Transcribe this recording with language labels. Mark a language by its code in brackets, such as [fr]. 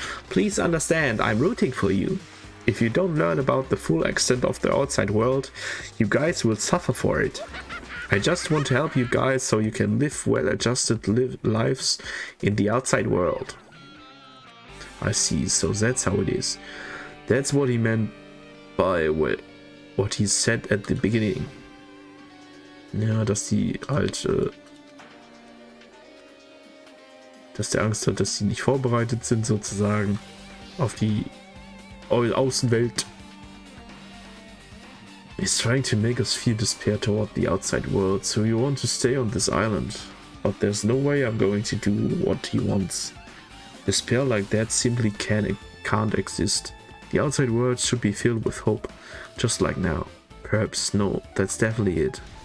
[en] Please understand, I'm rooting for you. If you don't learn about the full extent of the outside world, you guys will suffer for it. I just want to help you guys so you can live well-adjusted lives in the outside world. I see, so that's how it is. That's what he meant by what he said at the beginning. [de] Ja, dass die halt, dass der Angst hat, dass sie nicht vorbereitet sind sozusagen auf die Außenwelt. [en] He's trying to make us feel despair toward the outside world, so you want to stay on this island. But there's no way I'm going to do what he wants. Despair like that simply can't exist. The outside world should be filled with hope, just like now. Perhaps, no, that's definitely it.